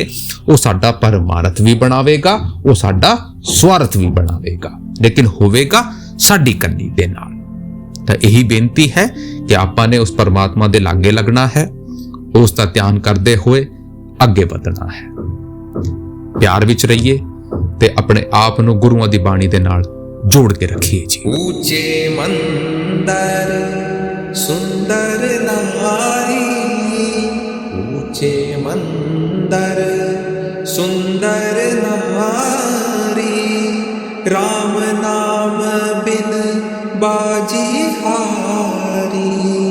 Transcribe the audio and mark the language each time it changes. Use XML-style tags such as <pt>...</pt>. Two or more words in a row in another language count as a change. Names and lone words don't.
<pa>ਉਹ ਸਾਡਾ ਪਰਮਾਰਥ ਵੀ ਬਣਾਵੇਗਾ, ਉਹ ਸਾਡਾ ਸਵਾਰਥ ਵੀ ਬਣਾਵੇਗਾ, ਲੇਕਿਨ ਹੋਵੇਗਾ ਸਾਡੀ ਕਰਨੀ ਦੇ ਨਾਲ। ਤਾਂ ਇਹੀ ਬੇਨਤੀ ਹੈ ਕਿ ਆਪਾਂ ਨੇ ਉਸ ਪਰਮਾਤਮਾ ਦੇ ਲਾਗੇ ਲੱਗਣਾ ਹੈ, ਉਸ ਦਾ ਧਿਆਨ ਕਰਦੇ ਹੋਏ ਅੱਗੇ ਵਧਣਾ ਹੈ। ਪਿਆਰ ਵਿੱਚ ਰਹੀਏ ਤੇ ਆਪਣੇ ਆਪ ਨੂੰ ਗੁਰੂਆਂ ਦੀ ਬਾਣੀ ਦੇ ਨਾਲ</pa> <hi>जोड़ के रखिए जी। ऊंचे मंदिर सुंदर नारी, ऊंचे मंदिर सुंदर नारी, राम नाम बिन बाजी हारी।</hi>